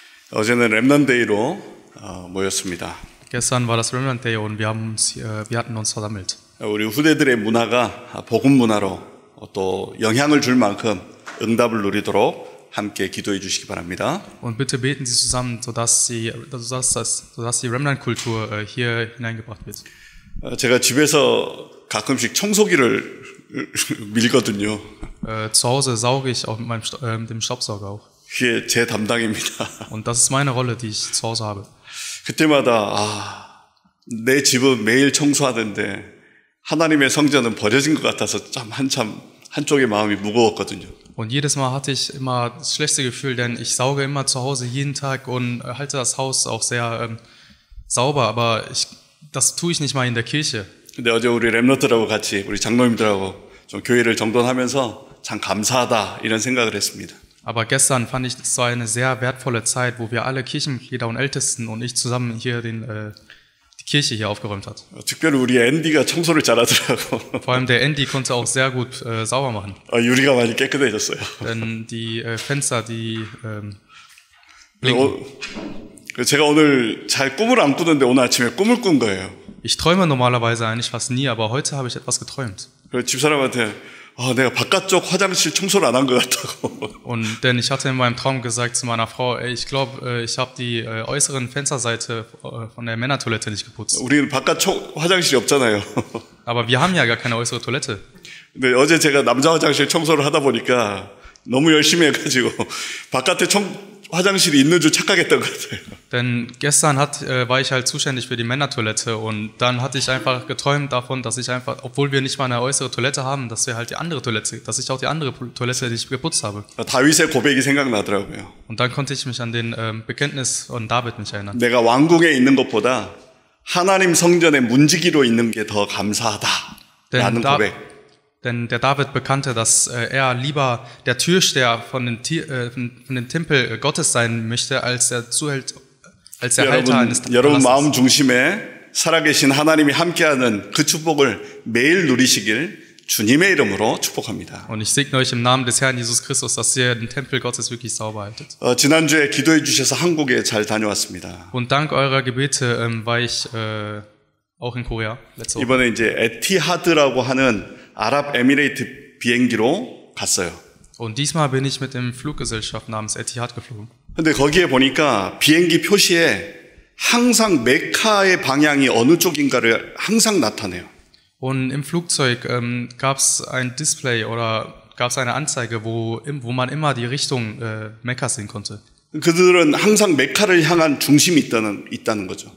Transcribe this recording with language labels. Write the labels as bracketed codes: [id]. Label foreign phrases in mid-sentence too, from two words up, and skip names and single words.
[ko] 어제는 렘넌데이로 모였습니다. [de] Gestern war das Remnant Day und wir hatten uns versammelt. [ko] 우리 후대들의 문화가 복음 문화로 또 영향을 줄 만큼 응답을 누리도록 함께 기도해 주시기 바랍니다. [de] Und bitte beten Sie zusammen, sodass die Remnant-Kultur hier hineingebracht wird. [ko] 제가 집에서 가끔씩 청소기를 밀거든요. [de] Zu Hause sauge ich auch mit dem Staubsauger auch. [ko] 그게 제 담당입니다. [de] Und das ist meine Rolle, die ich zu Hause habe. [ko] 그때마다 내 집은 매일 청소하던데 하나님의 성전은 버려진 것 같아서 참 한쪽의 마음이 무거웠거든요. [de] Und jedes Mal hatte ich immer das schlechte Gefühl, denn ich sauge immer zu Hause jeden Tag und halte das Haus auch sehr sauber, aber das tue ich nicht mal in der Kirche. [ko] 근데 어제 우리 렘넌트들하고 같이 우리 장로님들하고 좀 교회를 정돈하면서 참 감사하다 이런 생각을 했습니다. [de] Aber gestern fand ich, es war eine sehr wertvolle Zeit, wo wir alle Kirchenmitglieder und Ältesten und ich zusammen hier die Kirche hier aufgeräumt hat. [ko] 특별히 우리 앤디가 청소를 잘하더라고. [de] Vor allem der Andy konnte auch sehr gut sauber machen. [ko] 유리가 많이 깨끗해졌어요. [de] Denn die Fenster, die blinken. [ko] 제가 오늘 잘 꿈을 안 꾸는데 오늘 아침에 꿈을 꾼 거예요. [de] Ich träume normalerweise eigentlich fast nie, aber heute habe ich etwas geträumt. [ko] 그래서 집사람한테 내가 바깥쪽 화장실 청소를 안 한 것 같다고. [de] Und denn ich hatte in meinem Traum gesagt zu meiner Frau, ich glaube, ich habe die äußeren Fensterseite von der Männertoilette nicht geputzt. [ko] 우리는 바깥쪽 화장실이 없잖아요. [de] Aber wir haben ja gar keine äußere Toilette. [ko] 근데 어제 제가 남자 화장실 청소를 하다 보니까 너무 열심히 해가지고 바깥에 화장실이 있는 줄 착각했던 것 같아요. [de] Denn gestern war ich halt zuständig für die Männertoilette und dann hatte ich einfach geträumt davon, dass ich einfach, obwohl wir nicht mal eine äußere Toilette haben, dass wir halt die andere Toilette, dass ich auch die andere Toilette nicht geputzt habe. [ko] 다윗의 고백이 생각나더라고요. [de] Und dann konnte ich mich an den Bekenntnis von David mich erinnern. [ko] 내가 왕궁에 있는 것보다 하나님 성전에 문지기로 있는 게 더 감사하다라는 고백. [de] Denn der David bekannte, dass er lieber der Türsteher von den Tempel Gottes sein möchte, als der Halter eines [ko] 여러분 마음 중심에 살아계신 하나님이 함께하는 그 축복을 매일 누리시길 주님의 이름으로 축복합니다. [de] Und ich segne euch im Namen des Herrn Jesus Christus, dass ihr den Tempel Gottes wirklich sauber haltet. [ko] 지난주에 기도해 주셔서 한국에 잘 다녀왔습니다. [de] Und dank eurer Gebete war ich auch in Korea letzte Woche. [ko] 이번에 이제 에티하드라고 하는 아랍에미레이트 비행기로 갔어요. [de] Und diesmal bin ich mit dem Fluggesellschaft namens Etihad geflogen. [ko] 근데 거기에 보니까 비행기 표시에 항상 메카의 방향이 어느 쪽인가를 항상 나타내요. [de] Und im Flugzeug gab es ein Display oder gab es eine Anzeige, wo man immer die Richtung Mekkas sehen konnte. [ko] 그들은 항상 메카를 향한 중심이 있다는 거죠.